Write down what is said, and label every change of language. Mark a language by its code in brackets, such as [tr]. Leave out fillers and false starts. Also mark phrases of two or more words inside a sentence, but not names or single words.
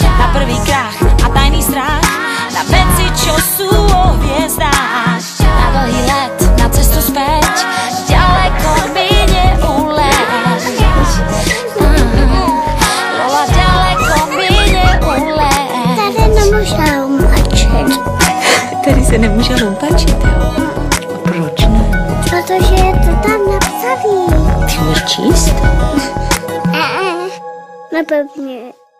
[sk] Na prvý krach a tajný strach, na veci, čo sú o hviezdách. Na dlhý let, na cestu späť, ďaleko mi neuleť. Lola, ďaleko mi neuleť. [cs] Tady nemůže lumpačit. Tady se nemůže lumpačit, jo? A proč ne? Protože je to tam napsaný. Ty můžeš číst? Nepevně.